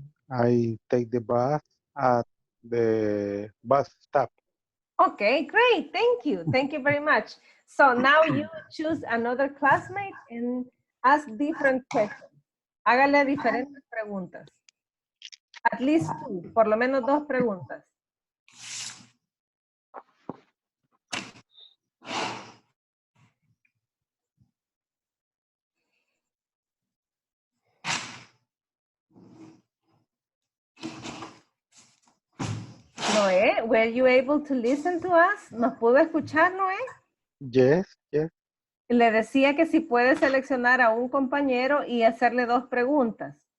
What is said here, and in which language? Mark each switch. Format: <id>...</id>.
<en>I take the bus at the bus stop. Okay, great. Thank you. Thank you very much. So now you choose another classmate and ask different questions.</en> <es>Hágale diferentes preguntas.</es> <en>At least 2,</en> <es>por lo menos 2 preguntas.</es> <en>Noé, were you able to listen to us?</en> <es>¿Nos pudo escuchar, Noé?</es> <en>Yes, yes.</en> <es>Le decía que si puede seleccionar a un compañero y hacerle 2 preguntas.</es>